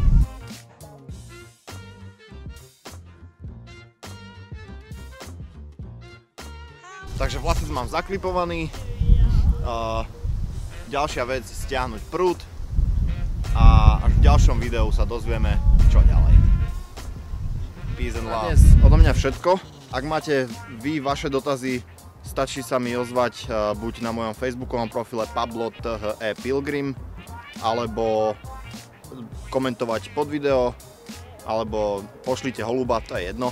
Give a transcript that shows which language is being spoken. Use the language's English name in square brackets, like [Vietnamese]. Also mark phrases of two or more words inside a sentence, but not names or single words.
[Slovak] Takže vlastne mám zaklipovaný. Ďalšia vec, stiahnuť prúd a až v ďalšom videu sa dozvieme, čo ďalej. [English] Peace and love. [Slovak] Dnes odo mňa všetko. Ak máte vy vaše dotazy, stačí sa mi ozvať buď na mojom facebookovom profile Pablo THE Pilgrim, alebo komentovať pod video, alebo pošlite holuba, to je jedno.